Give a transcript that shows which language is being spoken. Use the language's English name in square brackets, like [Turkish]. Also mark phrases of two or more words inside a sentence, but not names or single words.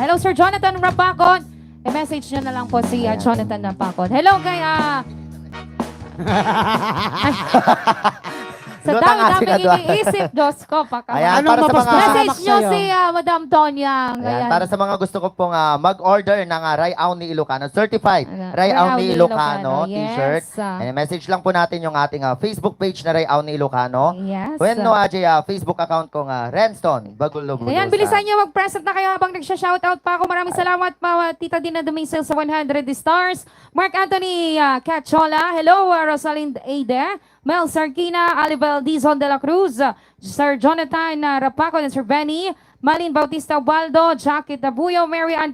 [Filipino] Hello, Sir Jonathan Rapacon. I-message nyo na lang po si Ayan. Jonathan Rapacon. Hello, kay... sa Doon ang dami-dami ating adwa. iniisip, Diyos ko, Ayan, Ano para sa mga... [Iloko] mapaspasamak [Filipino] Message nyo sa'yo? si Madam Tonyang. Ayan, Ayan. para sa mga gusto ko pong mag-order ng Rayaw ni Ilocano, certified Ayan, Rayaw ni Ilocano, Ilocano t-shirt. yes. And message lang po natin yung ating Facebook page na Rayaw ni Ilocano. Yes. [Iloko] When no [English] Facebook account [Iloko] ko nga, Renston, Bagulo Budusan. [Filipino] Ayan, bilisan niyo mag-present na kayo habang nagsha-shoutout pa ako. Maraming salamat pa, Tita Dina Dumingsel sa 100 stars. Mark Anthony Cachola. Hello, Rosalind Aide. Mel Sarkina, Alibel Dizon de la Cruz, Sir Jonathan Rapaco, and Sir Benny, Malin Bautista Waldo, Jackie Tabuyo, Mary Ann.